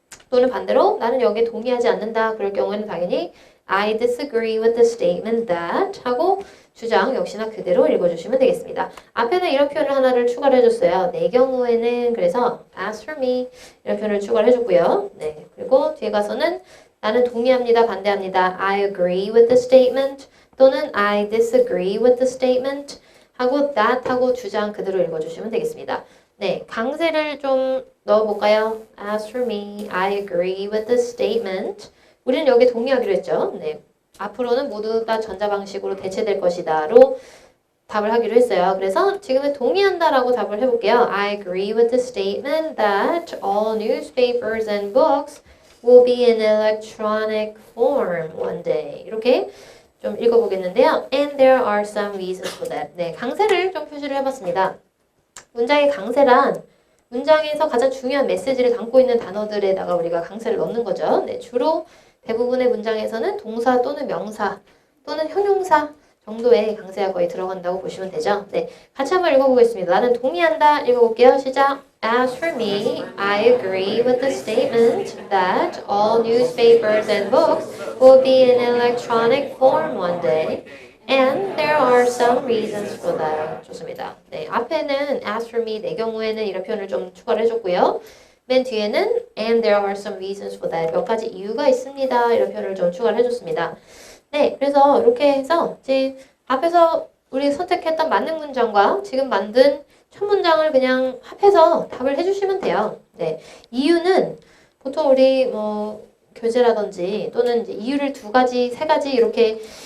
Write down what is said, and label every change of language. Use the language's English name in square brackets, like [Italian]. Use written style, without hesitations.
[Korean] 또는 반대로 나는 여기에 동의하지 않는다. 그럴 경우에는 당연히 [English] I disagree with the statement that [Korean] 하고 주장 역시나 그대로 읽어주시면 되겠습니다. 앞에는 이런 표현을 하나를 추가를 해줬어요. 내 경우에는 그래서 [English] as for me [Korean] 이런 표현을 추가를 해줬고요. 네, 그리고 뒤에 가서는 나는 동의합니다, 반대합니다. [English] I agree with the statement [Korean] 또는 [English] I disagree with the statement [Korean] 하고 [English] that [Korean] 하고 주장 그대로 읽어주시면 되겠습니다. 네, 강세를 좀 넣어볼까요? [English] As for me, I agree with the statement. [Korean] 우리는 여기 동의하기로 했죠. 네, 앞으로는 모두 다 전자방식으로 대체될 것이다로 답을 하기로 했어요. 그래서 지금은 동의한다라고 답을 해볼게요. [English] I agree with the statement that all newspapers and books will be in electronic form one day. [Korean] 이렇게 좀 읽어보겠는데요. [English] And there are some reasons for that. [Korean] 네, 강세를 좀 표시를 해봤습니다. 문장의 강세란 문장에서 가장 중요한 메시지를 담고 있는 단어들에다가 우리가 강세를 넣는 거죠. 네, 주로 대부분의 문장에서는 동사 또는 명사 또는 형용사 정도의 강세가 거의 들어간다고 보시면 되죠. 네, 같이 한번 읽어보겠습니다. 나는 동의한다. 읽어볼게요. 시작. [English] As for me, I agree with the statement that all newspapers and books will be in electronic form one day. And there are some reasons for that. [Korean] 좋습니다. 네, 앞에는 [English] as for me, [Korean] 내 경우에는 이런 표현을 좀 추가를 해줬고요. 맨 뒤에는 [English] and there are some reasons for that. [Korean] 몇 가지 이유가 있습니다. 이런 표현을 좀 추가를 해줬습니다. 네, 그래서 이렇게 해서 이제 앞에서 우리 선택했던 만능 문장과 지금 만든 첫 문장을 그냥 합해서 답을 해주시면 돼요. 네, 이유는 보통 우리 교재라든지 또는 이제 이유를 두 가지, 세 가지 이렇게